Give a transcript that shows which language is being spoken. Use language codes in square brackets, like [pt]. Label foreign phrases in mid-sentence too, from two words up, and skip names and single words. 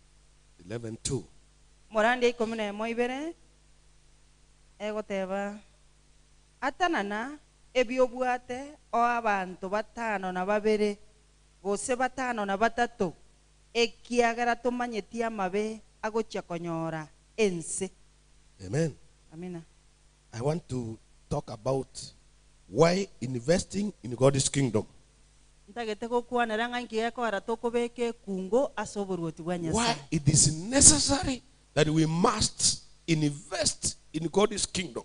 [guz] 11:2. atanana ebyobwate o abantu batano na babere gose batano na batatu ekiagera tumanyeti amabe agocha konyora ense. [en] Amen. [sw] Amina. [en] I want to talk about why investing in God's kingdom. Why it is necessary that we must invest in God's kingdom.